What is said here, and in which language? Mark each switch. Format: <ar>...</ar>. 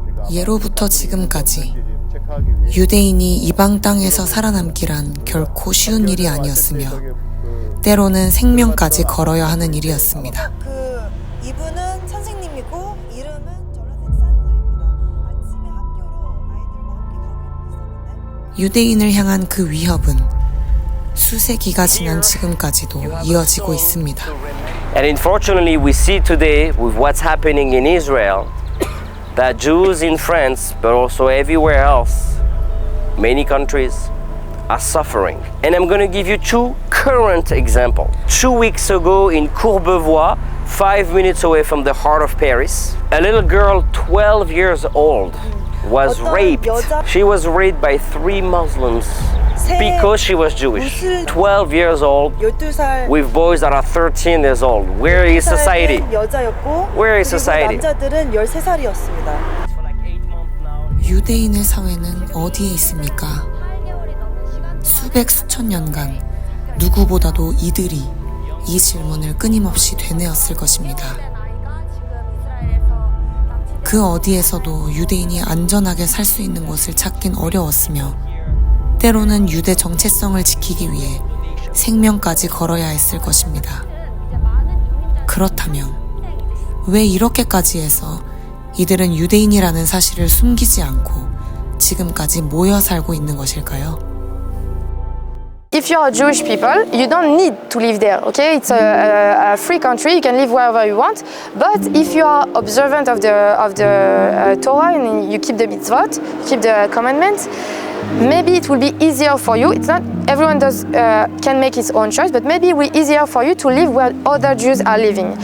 <ko>예로부터 지금까지 유대인이 이방 땅에서 살아남기란 결코 쉬운 일이 아니었으며 때로는 생명까지 걸어야 하는 일이었습니다. 이분은 선생님이고 이름은 조나단 산들입니다. 아침에 학교로 아이들과 함께 가고 있었는데 유대인을 향한 그 위협은 수세기가 지난 지금까지도 이어지고 있습니다.</ko> <en>And unfortunately, we see today with what's happening in Israel that Jews in France, but also everywhere else, many countries, are suffering. And I'm going to give you 2 current examples. 2 weeks ago in Courbevoie, 5 minutes away from the heart of Paris, a little girl 12 years old was raped. She was raped by 3 Muslims because she was Jewish. 12 years old</en> <ko>12살</ko> <en>with boys that are 13 years old. Where is society?</en> <ko>여자였고</ko> <en>Where is</en> <ko>그리고</ko> <en>society?</en> <ko>남자들은 13살이었습니다. 유대인의 사회는 어디에 있습니까? 수백 수천 년간 누구보다도 이들이 이 질문을 끊임없이 되뇌었을 것입니다. 그 어디에서도 유대인이 안전하게 살 수 있는 곳을 찾긴 어려웠으며 때로는 유대 정체성을 지키기 위해 생명까지 걸어야 했을 것입니다. 그렇다면 왜 이렇게까지 해서 이들은 유대인이라는 사실을 숨기지 않고 지금까지 모여 살고 있는 것일까요?</ko> <en>If you are Jewish people, you don't need to live there, okay? It's a free country, you can live wherever you want. But if you are observant of the Torah and you keep the mitzvot, keep the commandments, maybe it will be easier for you. It's not everyone can make his own choice, but maybe it will be easier for you to live where other Jews are living.</en>